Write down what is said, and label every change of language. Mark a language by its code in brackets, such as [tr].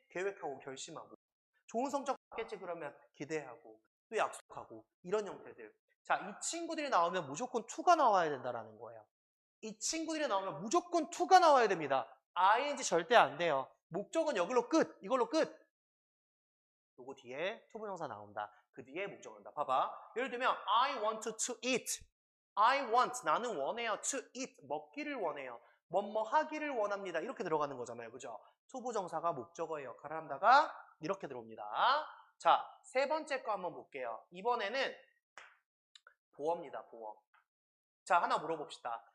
[ko] 계획하고 결심하고 좋은 성적 받겠지 그러면 기대하고 또 약속하고 이런 형태들. 자, 이 친구들이 나오면 무조건 to가 나와야 된다라는 거예요. 이 친구들이 나오면 무조건 to가 나와야 됩니다. ing 절대 안 돼요. 목적은 여기로 끝. 이걸로 끝. 요거 뒤에 투부정사 나온다. 그 뒤에 목적어 나온다. 봐봐. 예를 들면 [en] I want to eat. I want, [ko] 나는 원해요. [en] to eat, [ko] 먹기를 원해요. 뭐뭐 하기를 원합니다. 이렇게 들어가는 거잖아요. 그죠? 투부정사가 목적어의 역할을 한다가 이렇게 들어옵니다. 자, 세 번째 거 한번 볼게요. 이번에는 보어입니다. 보어. 자, 하나 물어봅시다.